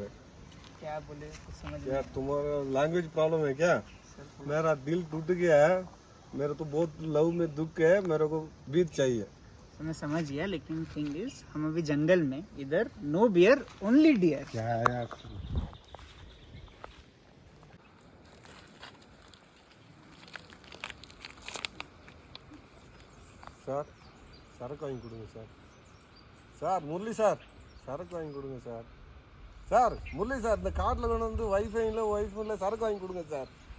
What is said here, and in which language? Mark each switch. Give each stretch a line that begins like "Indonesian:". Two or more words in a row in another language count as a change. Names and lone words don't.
Hindi: क्या बोले कुछ समझ यार तुम्हारा
English: language problem
Hindi: है क्या? मेरा दिल टूट गया है, मेरे तो बहुत लव में दुख है, मेरे को बीत चाहिए. मैं समझ गया, लेकिन
English: thing is
Hindi: हम अभी जंगल में, इधर
English: no beer only deer.
Tamil: சார் சரக்கு வாங்கி கொடுங்க சார். சார் முரளி சார் சரக்கு வாங்கி கொடுங்க சார். சார் முரளி சார் இந்த காட்டில் கொண்டு வந்து ஒய்ஃபைல சரக்கு வாங்கி கொடுங்க சார்.